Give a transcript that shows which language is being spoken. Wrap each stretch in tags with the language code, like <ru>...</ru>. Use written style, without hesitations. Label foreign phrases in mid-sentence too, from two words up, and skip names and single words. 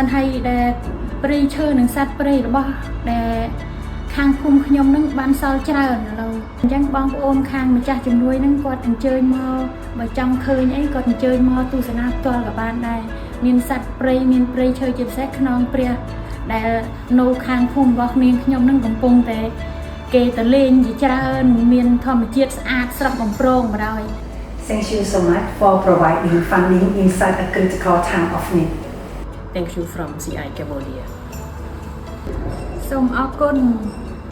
<km>ហើយដែលព្រៃឈើនិងសត្វព្រៃរបស់ដែលខាងភូមិខ្ញុំនឹងបានសល់ច្រើនឥឡូវអញ្ចឹងបងប្អូនខាងម្ចាស់ជំនួយនឹងគាត់អញ្ជើញមកបើចង់ឃើញអីគាត់អញ្ជើញមកទស្សនាផ្ទាល់ក៏បានដែរមានសត្វព្រៃមានព្រៃឈើជាពិសេសខ្នងព្រះដែលនៅខាងភូមិរបស់នាងខ្ញុំនឹងកំពុងតែគេទៅលេងជាច្រើនមានធម្មជាតិស្អាតស្រស់បំព្រងបណ្ដោយ</km> <en>Thank you so much for providing funding in such a critical time of need. Thank you from CI Cambodia.</en> <km>សូមអរគុណ</km>